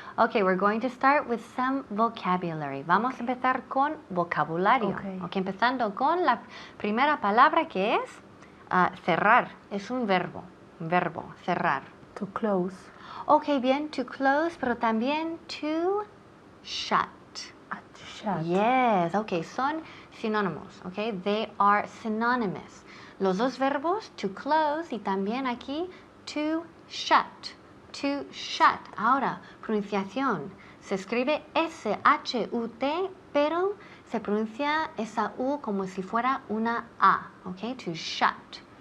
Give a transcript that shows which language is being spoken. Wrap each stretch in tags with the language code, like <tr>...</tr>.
<en>Okay, we're going to start with some vocabulary.</en> <es>Vamos a empezar con vocabulario.</es> <en>Okay.</en> <es>Ok, empezando con la primera palabra que es cerrar. Es un verbo, cerrar.</es> <en>To close.</en> <es>Ok, bien, to close, pero también to shut.</es> <en>To shut. Yes, ok,</en> <es>son sinónimos,</es> <en>ok, they are synonymous.</en> <es>Los dos verbos, to close y también aquí, to shut. To shut. Ahora, pronunciación. Se escribe S-H-U-T, pero se pronuncia esa U como si fuera una A, ok, to shut.</es>